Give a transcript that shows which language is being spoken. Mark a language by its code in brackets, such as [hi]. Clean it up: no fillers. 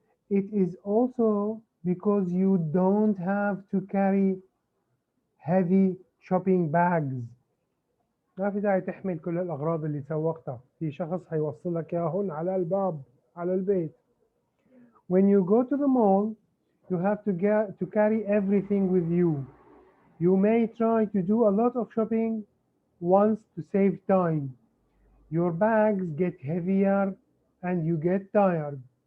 [en] It is also because you don't have to carry heavy shopping bags. [ar] ما في داعي تحمل كل الأغراض اللي سوقتها، في شخص هيوصل لك إياهن على الباب، على البيت. [en] When you go to the mall, you have to carry everything with you. You may try to do a lot of shopping once to save time. Your bags get heavier and you get tired.